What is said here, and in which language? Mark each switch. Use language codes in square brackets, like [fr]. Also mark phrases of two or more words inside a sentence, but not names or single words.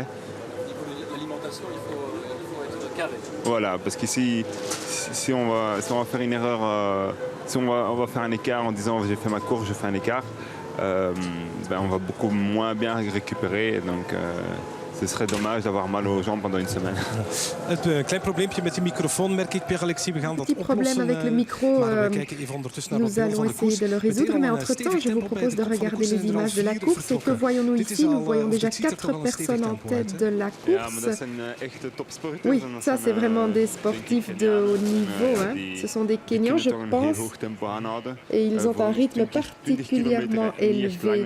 [fr] L'alimentation, il faut être carré. Voilà, parce qu'ici, si on va faire une erreur, si on va faire un écart en disant j'ai fait ma course, je fais un écart, on va beaucoup moins bien récupérer. Donc, ce serait dommage d'avoir mal aux jambes pendant une semaine. [nl] Een klein probleempje met de microfoon, merk ik, Pierre-Alexis. We gaan dat oplossen. [fr] Petit problème avec le micro, nous allons essayer de le résoudre, mais entre-temps, je vous propose de regarder les images de la course. Et que voyons-nous ici? Nous voyons déjà 4 personnes en tête de la course. Oui, ça c'est vraiment des sportifs de haut niveau. Hein. Ce sont des Kenyans, je pense, et ils ont un rythme particulièrement élevé.